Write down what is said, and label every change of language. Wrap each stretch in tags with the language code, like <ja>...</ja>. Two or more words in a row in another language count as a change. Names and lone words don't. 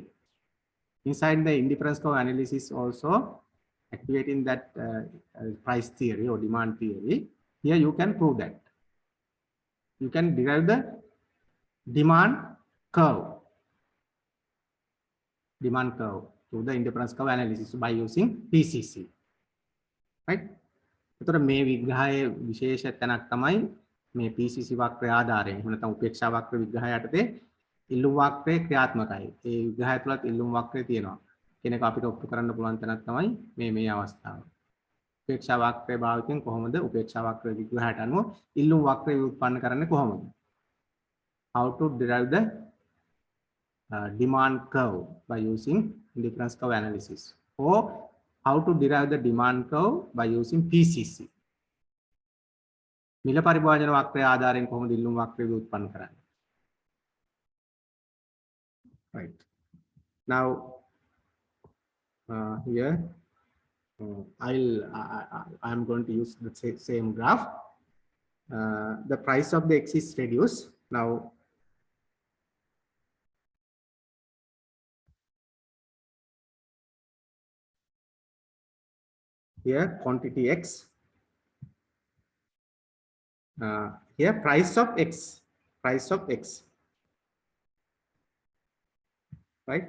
<en>Inside the indifference curve analysis also activating that price theory or demand theory. Here you can prove that. You can derive the demand curve to the indifference curve analysis by using PCC. Right?</en> <si>එතකොට මේ විග්‍රහයේ විශේෂ තැනක් තමයි මේ PCC වක්‍රය ආධාරයෙන් එහෙම නැත්නම් උපේක්ෂා වක්‍ර විග්‍රහය යටතේ ඉල්ලුම් වක්‍රය ක්‍රියාත්මකයි. ඒ විග්‍රහය තුලත් ඉල්ලුම් වක්‍රය තියෙනවා. කෙනෙක් අපිට ඔප්පු කරන්න පුළුවන් තැනක් තමයි මේ අවස්ථාව. උපේක්ෂා වක්‍රය භාවිතයෙන් කොහොමද උපේක්ෂා වක්‍ර විග්‍රහයට අනුව ඉල්ලුම් වක්‍රය උත්පන්න කරන්නේ කොහොමද?</si> <en>How to derive the demand curve by using indifference curve analysis, or how to derive the demand curve by using PCC.</en> <si>මිල පරිභාජන වක්‍රය ආධාරයෙන් කොහොමද ඉල්ලුම් වක්‍රය උත්පන්න කරන්නේ?</si> <en>Right. Now here I'm going to use the same graph. The price of the X is reduced. Now here quantity X, here price of X, right?</en>